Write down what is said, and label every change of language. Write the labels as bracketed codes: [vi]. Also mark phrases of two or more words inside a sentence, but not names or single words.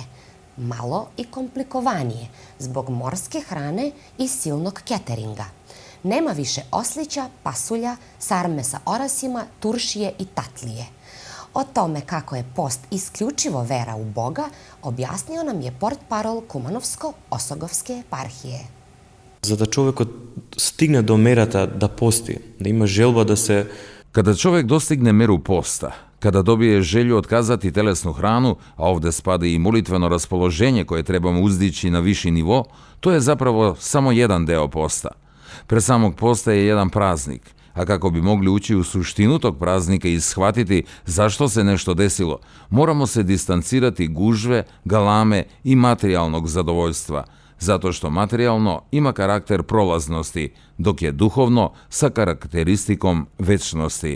[sr] Malo i komplikovanije, zbog morske hrane i silnog keteringa. Nema više oslića, pasulja, sarme sa orasima, turšije i tatlije. O tome kako je post isključivo vera u Boga, objasnio nam je portparol Kumanovsko-Osogovske eparhije. [mk] За да човекот стигне до мерата да пости, да има желба да се... [sr] Kada čovjek dostigne meru posta, Kada dobije želju otkazati telesnu hranu, a ovde spada i molitveno raspoloženje koje trebamo uzdići na viši nivo, to je zapravo samo jedan deo posta. Pre samog posta je jedan praznik, a kako bi mogli ući u suštinu tog praznika i shvatiti zašto se nešto desilo, moramo se distancirati gužve, galame i materijalnog zadovoljstva, zato što materijalno ima karakter prolaznosti, dok je duhovno sa karakteristikom večnosti.